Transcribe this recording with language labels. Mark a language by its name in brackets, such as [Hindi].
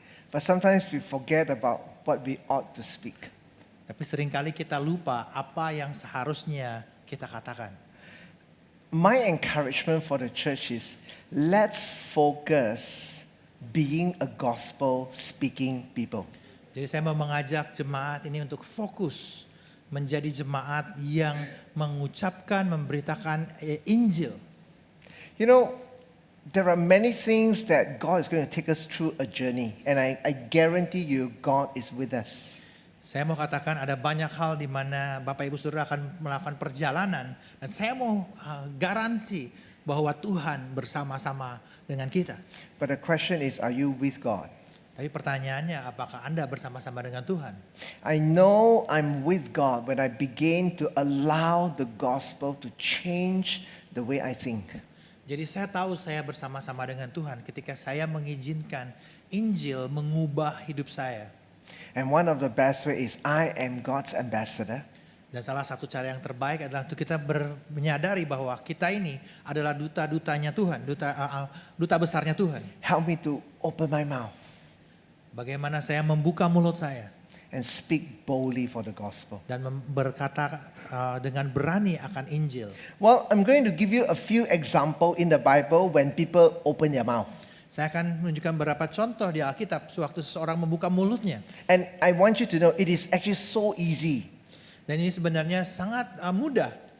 [English] But sometimes we forget about what we ought to speak. [Indonesian] Tapi seringkali kita lupa apa yang seharusnya kita katakan. [English] My encouragement for the church is let's focus being a gospel speaking people. [Indonesian] Jadi saya mau mengajak jemaat ini untuk fokus menjadi jemaat yang mengucapkan, memberitakan Injil. [English] You know, there are many things that God is going to take us through a journey, and I guarantee you God is with us. [Indonesian] Saya mau katakan ada banyak hal di mana Bapak Ibu Saudara akan melakukan perjalanan, dan saya mau garansi bahwa Tuhan bersama-sama dengan kita. [English] But the question is, are you with God? [Indonesian] Tapi pertanyaannya, apakah Anda bersama-sama dengan Tuhan? [English] I know I'm with God when I begin to allow the gospel to change the way I think. [Indonesian] Jadi saya tahu saya bersama-sama dengan Tuhan ketika saya mengizinkan Injil mengubah hidup saya. [English] And one of the best way is I am God's ambassador. [Indonesian] Dan salah satu cara yang terbaik adalah untuk kita menyadari bahwa kita ini adalah duta-dutanya Tuhan, duta besarnya Tuhan. [English] Help me to open my mouth [Indonesian] Bagaimana saya membuka mulut saya [English] and speak boldly for the gospel. [Indonesian] dan berkata dengan berani akan Injil. [English] Well, I'm going to give you a few examples in the Bible when people open their mouth. [Indonesian] Saya akan menunjukkan beberapa contoh di Alkitab sewaktu seseorang membuka mulutnya. [English] And I want you to know it is actually so easy. [Indonesian] Dan ini sebenarnya sangat mudah.